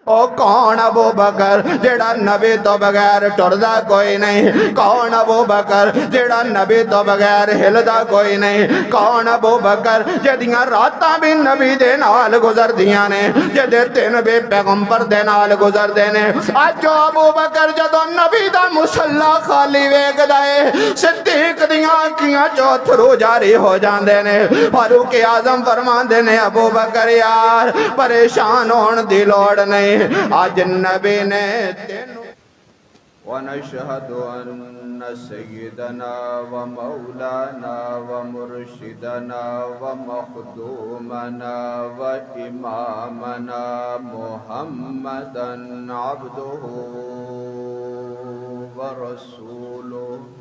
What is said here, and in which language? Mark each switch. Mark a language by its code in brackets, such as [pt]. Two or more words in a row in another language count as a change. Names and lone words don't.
[pa] او کون ابو بکر جڑا نبی تو بغیر ٹردا کوئی نہیں؟ کون ابو بکر جڑا نبی تو بغیر ہلدا کوئی نہیں؟ کون ابو بکر جدیاں راتاں بھی نبی دے نال گزر دیاں نے، جدے دن بھی پیغمبر دے نال گزر دے نے؟ اج جو ابو بکر جدو نبی دا مصلی خالی ویکھ دے، صدیق دیاں آنکھیاں چو تھرو جاری ہو جاندے نے۔ فاروق اعظم فرماندے نے ابو بکر یار پریشان ہون دی لوڑ نہیں، آج نبی نے تینوں۔ [ar] وَنَشْهَدُ أَنَّ سَيِّدَنَا وَمَوْلَانَا وَمُرْشِدَنَا وَمَخْدُومَنَا وَإِمَامَنَا مُحَمَّدًا عَبْدُهُ وَرَسُولُهُ